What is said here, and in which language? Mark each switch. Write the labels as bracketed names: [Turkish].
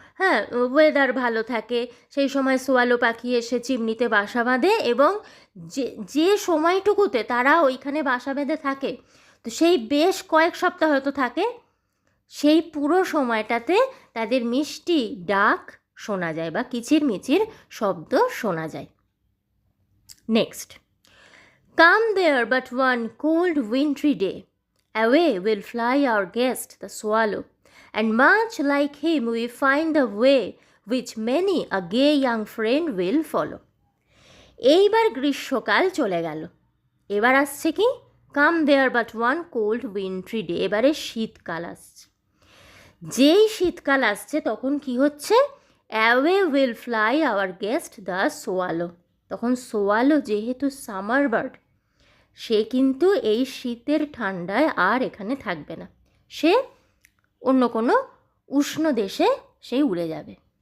[Bangla] হ্যাঁ, ওয়েদার ভালো থাকে, সেই সময় সোয়ালো পাখি এসে চিমনিতে বাসা বাঁধে এবং যে সময়টুকুতে তারা ওইখানে বাসা বেঁধে থাকে, তো সেই বেশ কয়েক সপ্তাহ হয়তো থাকে, সেই পুরো সময়টাতে তাদের মিষ্টি ডাক শোনা যায় বা কিচিরমিচির শব্দ শোনা যায়। [English] Next, come there but one cold wintry day, away will fly our guest the swallow, and much like him we find the way which many a gay young friend will follow. [Bangla] এইবার গ্রীষ্মকাল চলে গেল, এবার আসছে কি [English] Come there but one cold wintry day. [Bangla] এবারে শীতকাল আসছে। যেই শীতকাল আসছে তখন কি হচ্ছে, [English] Away will fly our guest the swallow. [Bangla] তখন সোয়ালো যেহেতু সামার বার্ড, সে কিন্তু এই শীতের ঠান্ডায় আর এখানে থাকবে না, সে অন্য কোনো উষ্ণ দেশে সে উড়ে যাবে।